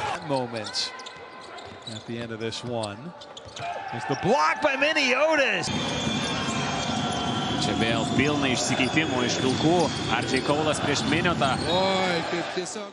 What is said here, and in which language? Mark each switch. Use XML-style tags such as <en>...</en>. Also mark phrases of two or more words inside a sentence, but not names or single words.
<en>moment at the end of this one. There's the block by Miniotis.</en> <lt>Čia vėl pilna išsikeitimų iš Vilkų. RJ Kaulas prieš Miniotą. Oi, kaip tiesiog.</lt>